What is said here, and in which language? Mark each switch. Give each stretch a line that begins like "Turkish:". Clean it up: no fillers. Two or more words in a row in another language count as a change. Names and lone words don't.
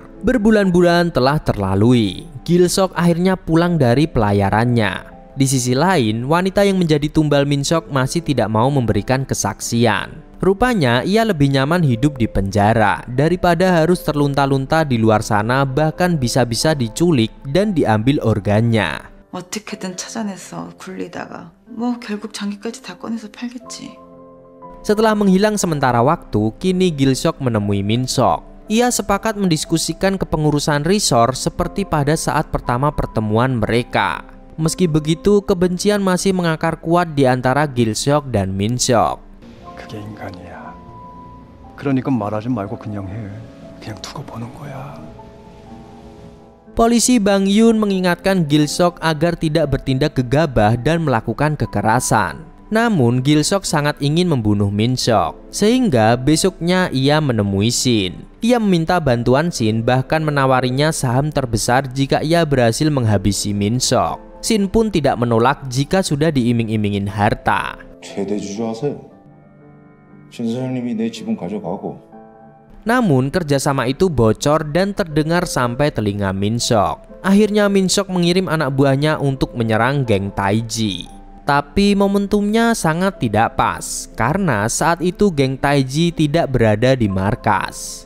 Indonesian: Berbulan-bulan telah terlalui, Gil Seok akhirnya pulang dari pelayarannya. Di sisi lain, wanita yang menjadi tumbal Min Seok masih tidak mau memberikan kesaksian. Rupanya ia lebih nyaman hidup di penjara daripada harus terlunta-lunta di luar sana, bahkan bisa-bisa diculik dan diambil organnya.
Korean: 어떻게든 찾아내서 굴리다가 뭐 결국 장기까지 다 꺼내서 팔겠지.
Indonesian: Setelah menghilang sementara waktu, kini Gil Seok menemui Min Seok. Ia sepakat mendiskusikan kepengurusan resort seperti pada saat pertama pertemuan mereka. Meski begitu, kebencian masih mengakar kuat di antara Gil Seok dan Min Seok.
Korean: 그게 인간이야. 그러니까 말하지 말고 그냥 해. 그냥 두고 보는 거야.
Indonesian: Polisi Bang Yun mengingatkan Gil Seok agar tidak bertindak gegabah dan melakukan kekerasan. Namun Gil-sok sangat ingin membunuh Min-sok, sehingga besoknya ia menemui Shin. Ia meminta bantuan Shin, bahkan menawarinya saham terbesar jika ia berhasil menghabisi Min-sok. Shin pun tidak menolak jika sudah diiming-imingin harta.
Korean: 최대주주하세요. 신 사장님이 내 지분 가져가고.
Indonesian: Namun kerjasama itu bocor dan terdengar sampai telinga Min-sok. Akhirnya Min-sok mengirim anak buahnya untuk menyerang geng Taiji. Tapi momentumnya sangat tidak pas, karena saat itu geng Taiji tidak berada di markas.